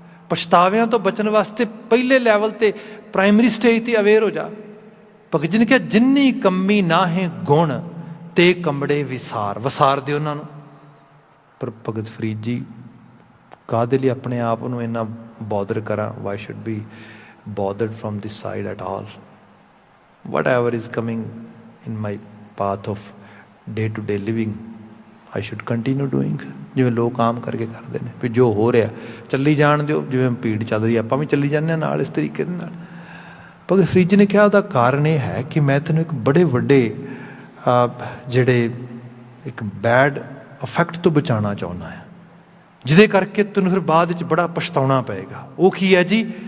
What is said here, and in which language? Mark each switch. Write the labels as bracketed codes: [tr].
[pa] ਪਛਤਾਵਿਆਂ ਤੋਂ ਬਚਣ ਵਾਸਤੇ ਪਹਿਲੇ ਲੈਵਲ ਤੇ ਪ੍ਰਾਇਮਰੀ ਸਟੇਜ ਤੇ ਅਵੇਅਰ ਹੋ ਜਾ। ਭਗਤ ਜੀ ਨੇ ਕਿਹਾ ਜਿੰਨੀ ਕੰਮੀ ਨਾਹੀਂ ਗੁਣ ਤੇ ਕੰਬੜੇ ਵਿਸਾਰ, ਵਸਾਰ ਦੇ ਉਹਨਾਂ ਨੂੰ। ਪਰ ਭਗਤ ਫਰੀਦ ਜੀ ਕਾਹਦੇ ਲਈ ਆਪਣੇ ਆਪ ਨੂੰ ਇੰਨਾ ਬੋਦਰ ਕਰਾਂ। [en] Why should be bothered from this side at all. Whatever is coming in my path of day-to-day living, I should continue doing. [pa] ਜਿਵੇਂ ਲੋਕ ਆਮ ਕਰਕੇ ਕਰਦੇ ਨੇ ਵੀ ਜੋ ਹੋ ਰਿਹਾ ਚੱਲੀ ਜਾਣ ਦਿਓ, ਜਿਵੇਂ ਭੀੜ ਚੱਲ ਰਹੀ ਆਪਾਂ ਵੀ ਚੱਲੀ ਜਾਂਦੇ ਹਾਂ ਨਾਲ ਇਸ ਤਰੀਕੇ ਦੇ ਨਾਲ। ਭਗਤ ਫਰੀਦ ਜੀ ਨੇ ਕਿਹਾ ਉਹਦਾ ਕਾਰਨ ਇਹ ਹੈ ਕਿ ਮੈਂ ਤੈਨੂੰ ਇੱਕ ਬੜੇ ਵੱਡੇ ਜਿਹੜੇ ਇੱਕ ਬੈਡ ਇਫੈਕਟ ਤੋਂ ਬਚਾਉਣਾ ਚਾਹੁੰਦਾ ਹਾਂ, ਜਿਹਦੇ ਕਰਕੇ ਤੈਨੂੰ ਫਿਰ ਬਾਅਦ ਵਿੱਚ ਬੜਾ ਪਛਤਾਉਣਾ ਪਏਗਾ। ਉਹ ਕੀ ਹੈ ਜੀ?